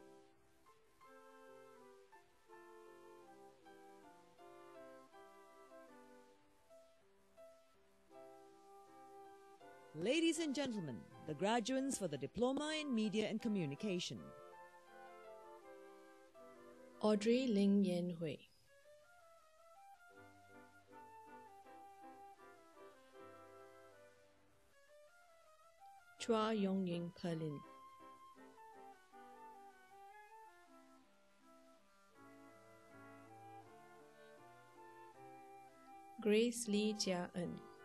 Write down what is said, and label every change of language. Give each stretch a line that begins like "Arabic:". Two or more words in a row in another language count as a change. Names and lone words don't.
English: Ladies and gentlemen, the graduates for the Diploma in Media and Communication. Audrey Ling Yen Hui. Chua Yong Ying Perlin. Grace Lee Jia En.